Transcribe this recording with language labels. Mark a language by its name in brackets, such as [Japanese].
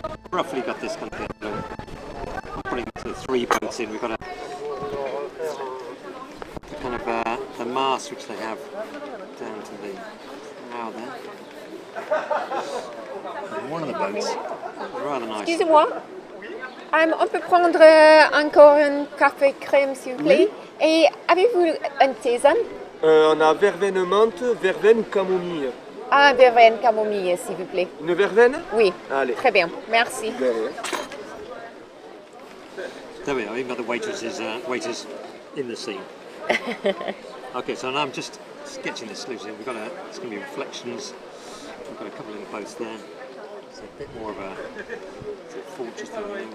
[English] Roughly got this kind of thing. I'm putting the 3 boats in. We've got the kind of the mast which they have down to the prow there. And one of the boats, rather nice. [French] Excusez-moi. On peut prendre encore un café crème s'il vous plaît. Et avez-vous un tisane? On a verveine menthe, verveine camomille. Ah, verveine camomille s'il vous plaît. Une verveine? Oui. Allez. Très bien, merci. [English] There we are, even got the waiters in the scene. Okay, so now I'm just sketching this solution. It's going to be reflections. We've got a couple of the boats there. It's a bit more of a fortress thing.